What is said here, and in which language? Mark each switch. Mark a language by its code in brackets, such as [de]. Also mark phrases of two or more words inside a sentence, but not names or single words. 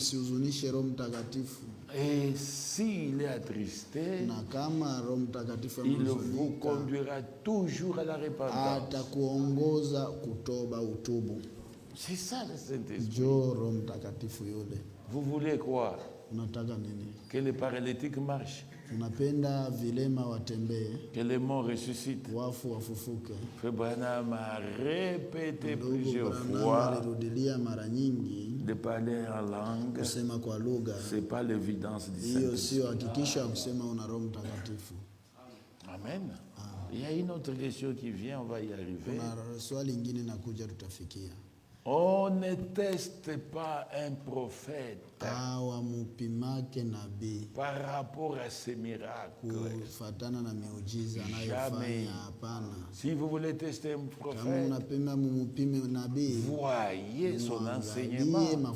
[fr] Et s'il est attristé, il vous conduira toujours à la repentance. C'est ça le Saint-Esprit. Vous voulez quoi? [sw] Unataka nini? [fr] Que les paralytiques marchent. [sw] Unapenda vilema watembee. [fr] Que les morts ressuscitent. [sw] Wafu wafufuke. [fr] Frère Branham a répété plusieurs Branham fois [sw] alirudilia mara nyingi [fr] de parler en langue. [sw] Kusema kwa lugha. [fr] C'est pas l'évidence du Saint-Esprit. [sw] Hiyo sio hakikisho ya kusema una Roho Mtakatifu. Amen. [fr] Il y a une autre question qui vient, on va y arriver. [sw] Kuna swali lingine inakuja, tutafikia. [fr] On ne teste pas un prophète par rapport à ses miracles. Jamais. Si vous voulez tester un prophète, voyez son enseignement.